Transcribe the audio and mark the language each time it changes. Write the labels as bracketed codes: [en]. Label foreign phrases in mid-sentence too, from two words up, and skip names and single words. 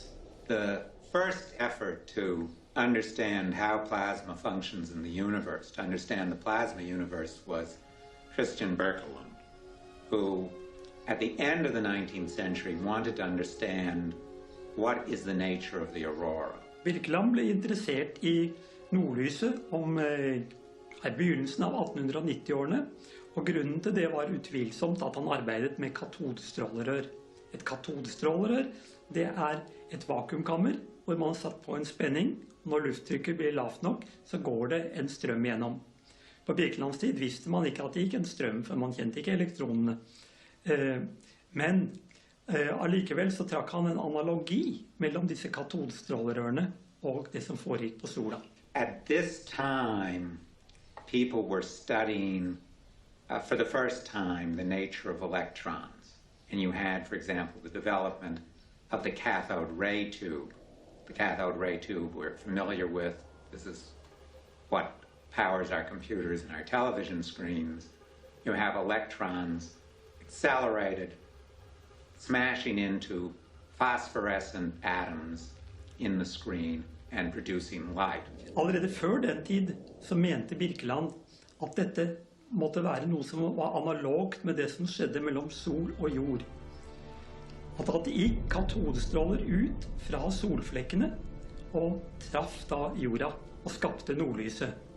[en] The first effort to understand how plasma functions in the universe, to understand the plasma universe, was Christian Birkeland, who at the end of the 19th century wanted to understand what is the nature of the aurora. [no] Birkeland ble interessert I nordlyset om begynnelsen av 1890-årene, og grunnen til det var utvilsomt at han arbeidet med katodestrålerør. Et katodestrålerør, det et vakuumkammer hvor man har satt på en spenning, og når lufttrykket blir lavt nok, så går det en strøm gjennom. På Birkelands tid visste man ikke at det gikk en strøm, for man kjente ikke elektronene. Men allikevel så trakk han en analogi mellom disse katodestrålerørene og det som foregikk på sola. [en] At this time, people were studying, for the first time, the nature of electrons. And you had, for example, the development of the cathode ray tube. The cathode ray tube we're familiar with. This is what powers our computers and our television screens. You have electrons accelerated, smashing into phosphorescent atoms in the screen and producing light. [no] Allerede før den tid så mente Birkeland at dette måtte være noe som var analogt med det som skjedde mellom sol og jord. At det gikk katodestråler ut fra solflekkene og traff da jorda og skapte nordlyset.